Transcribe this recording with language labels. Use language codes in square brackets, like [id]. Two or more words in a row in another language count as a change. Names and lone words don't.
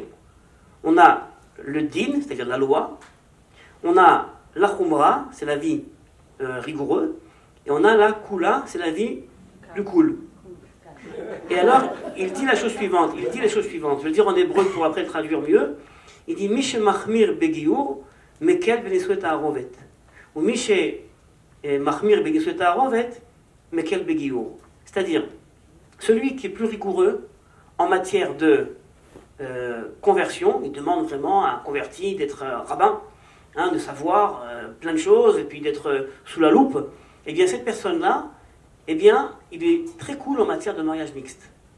[fr] On a le din, c'est-à-dire la loi. On a la khumra, c'est la vie rigoureuse. Et on a la kula, c'est la vie plus cool. Et alors, il dit la chose suivante. Je vais le dire en hébreu pour après le traduire mieux. Il dit [he] מי שמחמיר בגיור, מקל בנישואי התערובת. Ou מי שמחמיר בנישואי התערובת, מקל בגיור. [fr] C'est-à-dire, celui qui est plus rigoureux en matière de conversion, il demande vraiment à un converti d'être rabbin, de savoir plein de choses, et puis d'être sous la loupe, et bien cette personne-là, eh bien, il est très cool en matière de mariage mixte.